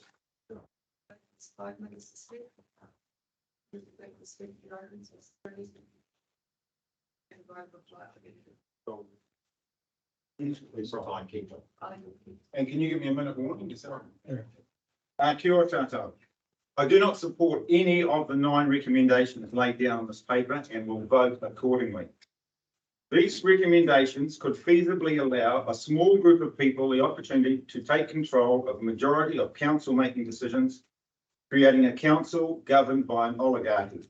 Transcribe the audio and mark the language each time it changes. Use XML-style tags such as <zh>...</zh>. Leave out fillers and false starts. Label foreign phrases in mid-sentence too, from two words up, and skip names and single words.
<en>It's 5 minutes to speak. And can you give me a minute warning? Is that right?</en> <mi>Kia ora tātou.</mi> <en>I do not support any of the 9 recommendations laid down on this paper and will vote accordingly. These recommendations could feasibly allow a small group of people the opportunity to take control of the majority of council making decisions, creating a council governed by an oligarchy.</en>